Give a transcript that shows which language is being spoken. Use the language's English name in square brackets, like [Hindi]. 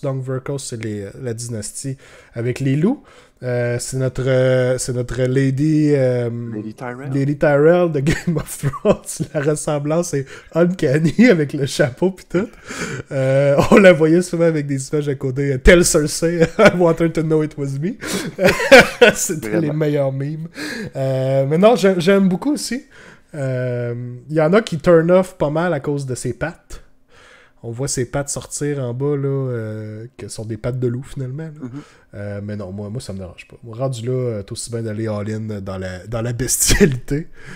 [French] Donc, Verkos, c'est la dynastie avec les loups. C'est notre Lady Tyrell de Game of Thrones. La ressemblance est uncanny avec le chapeau pis tout. On la voyait souvent avec des images à côté. [English] Tell Cersei, I want her to know it was me. [French] C'était les meilleurs memes. Mais non, j'aime beaucoup aussi. Il y en a qui turn off pas mal à cause de ses pattes. On voit ses pattes sortir en bas, là, que sont des pattes de loup, finalement. Mais non, moi, ça me dérange pas. Moi, rendu là, t'es aussi bien d'aller all-in dans la bestialité.